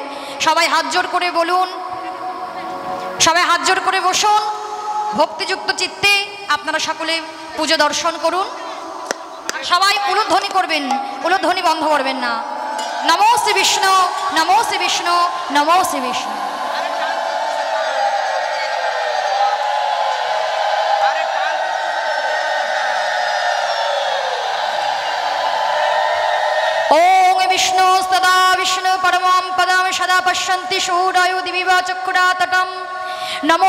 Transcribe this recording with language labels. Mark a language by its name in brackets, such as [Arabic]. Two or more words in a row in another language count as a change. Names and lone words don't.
[Bangla] সবাই হাত জোর করে বলুন, সবাই হাত জোর করে বসুন। ভক্তিযুক্ত চিত্তে আপনারা সকলে পুজো দর্শন করুন। সবাই উলুধ্বনি করবেন, উলুধ্বনি বন্ধ করবেন না। নমো শ্রী বিষ্ণু, নমো শ্রী বিষ্ণু, নমো শ্রী বিষ্ণু। [Sanskrit] ओम विष्णु सदा विष्णु परमं पदं सदा पश्यन्ति शूरायु दिविवा चक्षुरातटं नमो